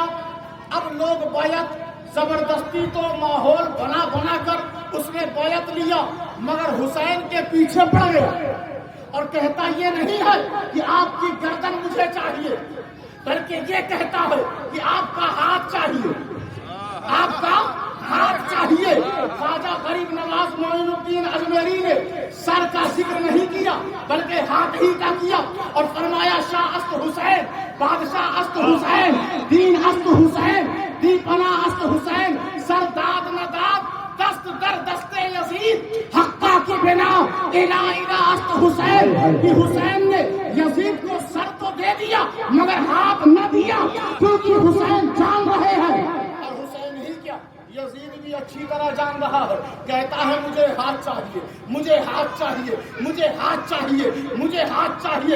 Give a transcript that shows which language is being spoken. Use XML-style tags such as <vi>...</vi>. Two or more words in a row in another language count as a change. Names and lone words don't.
<ur>اب لوگ بیعت زبردستی تو ماحول بنا بنا کر اس نے بیعت لیا، مگر حسین کے پیچھے پڑ گیا اور کہتا یہ نہیں ہے کہ آپ کی گردن مجھے چاہیے، بلکہ یہ کہتا ہے کہ آپ کا ہاتھ چاہیے، آپ کا ہاتھ چاہیے۔ خواجہ غریب نواز معین الدین اجمیری نے سر کا ذکر نہیں کیا بلکہ ہاتھ ہی کا کیا اور فرمایا</ur> <fa>شاہ است حسین، بادشاہ است حسین، دین است حسین، دی پناہ است حسین، سر داد نہ داد، دست در دست یزید، حقہ کی بنا الہ الہ است حسین۔</fa> <ur>کہ حسین نے یزید کو سر تو دے دیا مگر ہاتھ نہ دیا، کیونکہ حسین جان رہے ہیں۔ اور حسین ہی کیا، یزید بھی اچھی طرح جان رہا ہے، کہتا ہے مجھے ہاتھ چاہیے، مجھے ہاتھ چاہیے، مجھے ہاتھ چاہیے، مجھے ہاتھ چاہیے۔</ur>